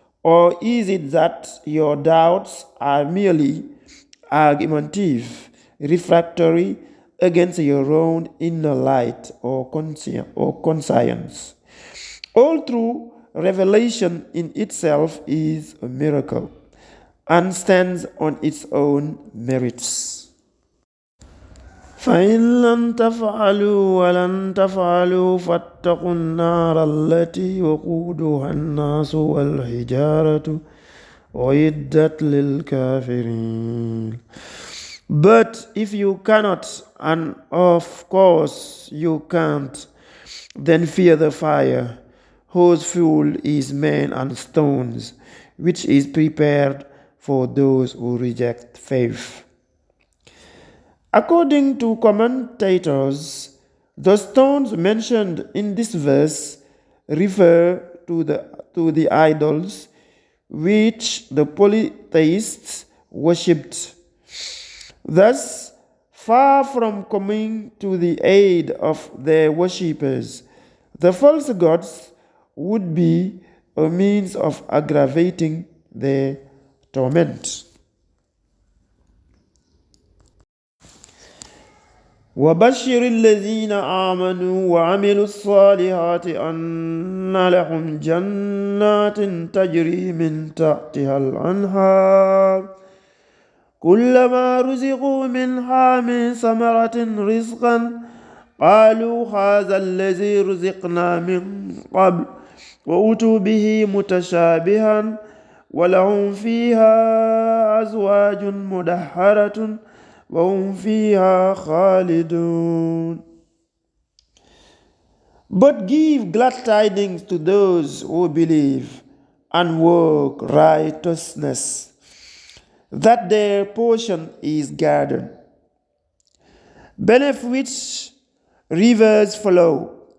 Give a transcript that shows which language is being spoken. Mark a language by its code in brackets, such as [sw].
[en] Or is it that your doubts are merely argumentative, refractory against your own inner light or conscience? All true revelation in itself is a miracle and stands on its own merits. [ar] فإن لم تفعلوا ولن تفعلوا فاتقوا النار التي وقودها الناس والحجارة أعدت للكافرين. [en] But if you cannot, and of course you can't, then fear the fire, whose fuel is men and stones, which is prepared for those who reject faith. According to commentators, the stones mentioned in this verse refer to the idols which the polytheists worshipped. Thus, far from coming to the aid of their worshippers, the false gods would be a means of aggravating their torment. [ar] وبشر الذين آمنوا وعملوا الصالحات أن لهم جنات تجري من تحتها الأنهار كلما رزقوا منها من ثمرة رزقا قالوا هذا الذي رزقنا من قبل وأتوا به متشابها ولهم فيها أزواج مدهرة وهم فيها خالدون. [en] But give glad tidings to those who believe and work righteousness, that their portion is garden, beneath which rivers flow.